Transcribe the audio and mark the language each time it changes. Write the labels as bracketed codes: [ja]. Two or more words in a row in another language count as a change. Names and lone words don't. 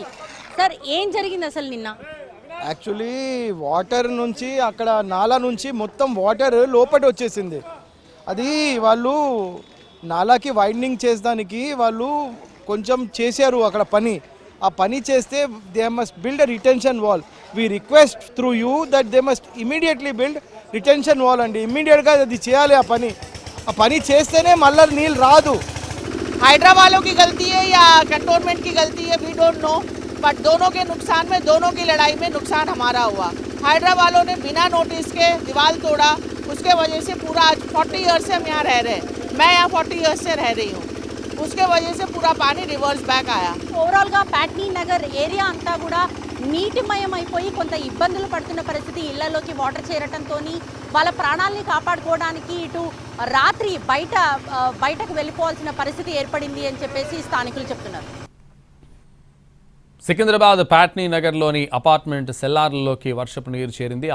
[te] సార్ ఏం జరిగింది అసలు నిన్న? [en] actually water [te] నుంచి అక్కడ నాలా నుంచి మొత్తం వాటర్ లోపట వచ్చేసింది. అది వాళ్ళు నాలాకి వైడనింగ్ చేసడానికి వాళ్ళు కొంచెం చేశారు అక్కడ పని. ఆ పని చేస్తే [en] they must build a retention wall. We request through you that they must immediately build retention wall అండి. [te] ఇమీడియట్గా అది చేయాలి. ఆ పని చేస్తేనే మళ్ళీ నీళ్ళు రాదు. [hi] हाइड्रा वालों की गलती है या कंटोनमेंट की गलती है, [en] we don't know, but [hi] दोनों के नुकसान में, दोनों की लड़ाई में नुकसान हमारा हुआ. हाइड्रा वालों ने बिना नोटिस के दीवार तोड़ा, उसके वजह से पूरा आज 40 ईयर्स से हम यहाँ रह रहे हैं. मैं यहाँ 40 ईयर्स से रह रही हूँ. उसके वजह से पूरा पानी [en] reverse back [hi] आया. [te] ఓవరాల్గా ప్యాట్నీ నగర్ ఏరియా అంతా కూడా నీటిమయం అయిపోయి కొంత ఇబ్బందులు పడుతున్న పరిస్థితి. ఇళ్లలోకి వాటర్ చేరటంతో వాళ్ళ ప్రాణాలని కాపాడుకోవడానికి ఇటు రాత్రి బయటకు వెళ్ళిపోవాల్సిన పరిస్థితి ఏర్పడింది అని చెప్పేసి స్థానికులు చెప్తున్నారు. సికింద్రాబాద్ ప్యాట్నీ నగర్లోని అపార్ట్మెంట్ సెల్లార్లలోకి వర్షపు నీరు చేరింది.